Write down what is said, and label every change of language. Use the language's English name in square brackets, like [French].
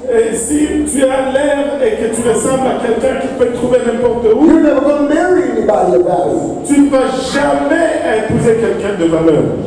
[French] Et si tu as l'air et que tu ressembles à quelqu'un qui peut te trouver n'importe où, [English] you're never going to marry anybody of value. [French] tu ne vas jamais épouser quelqu'un de valeur.